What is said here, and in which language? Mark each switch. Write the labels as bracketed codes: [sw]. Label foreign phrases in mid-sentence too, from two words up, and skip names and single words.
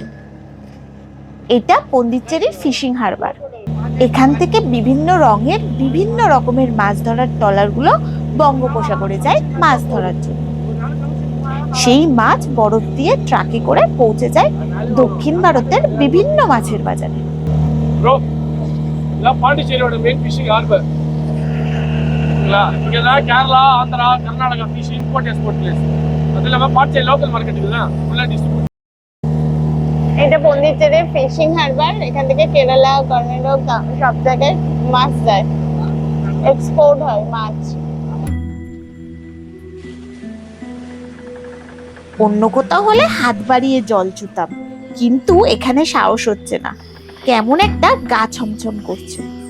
[bn] এটা পন্ডিচেরির [en] fishing harbour. [bn] এখান থেকে বিভিন্ন রঙের বিভিন্ন রকমের মাছ ধরার ট্রলারগুলো বঙ্গোপসাগরে যায় মাছ ধরার জন্য। সেই মাছ বরফ দিয়ে ট্রাকে করে পৌঁছে যায় দক্ষিণ ভারতের বিভিন্ন মাছের বাজারে। [ta] கேரளா, ஆந்திரா, கர்நாடகா [en] fish import export place. [ta] அது இல்லாம பாட்சே [en] local market [ta] இருக்குல்ல, ஃபுல்லா டிஸ்ட்ரிபியூட்। [bn] এটা পন্ডিচেরির [en] fishing harbour. [bn] এখান থেকে কেরালা, কর্ণাটক সব জায়গায় মাছ যায়, এক্সপোর্ট হয় মাছ। অন্য কোথাও হলে হাত বাড়িয়ে জল ছুতাম, কিন্তু এখানে সাহস হচ্ছে না, কেমন একটা গা ছমছম করছে।